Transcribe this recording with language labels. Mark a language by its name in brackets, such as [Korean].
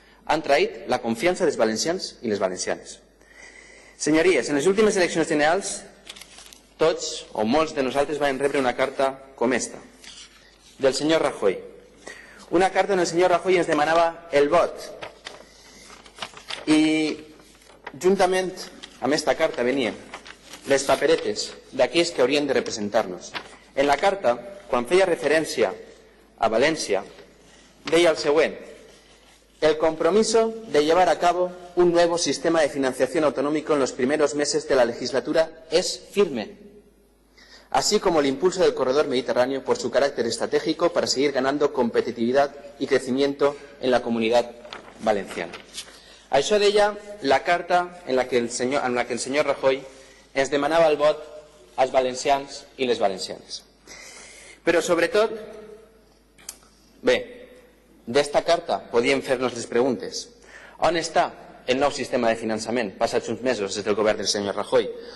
[Catalan] Han traït la confiança dels valencians i les valencianes. Senyories, en les últimes eleccions generals, tots o molts de nosaltres vam rebre una carta com esta, del senyor Rajoy. Una carta on el senyor Rajoy ens demanava el vot. I juntament amb esta carta venien les paperetes d'aquells que haurien de representar-nos. En la carta, quan feia referència a València, deia el següent: [Spanish] el compromiso de llevar a cabo un nuevo sistema de financiación autonómico en los primeros meses de la legislatura es firme, así como el impulso del corredor mediterráneo por su carácter estratégico para seguir ganando competitividad y crecimiento en la comunidad valenciana. [Catalan] Això deia la carta en la que el senyor Rajoy ens demanava el vot als valencians i les valencianes. Però sobretot, bé, d'esta carta podíem fer-nos les preguntes. On està el nou sistema de finançament passats uns mesos des del govern del senyor Rajoy?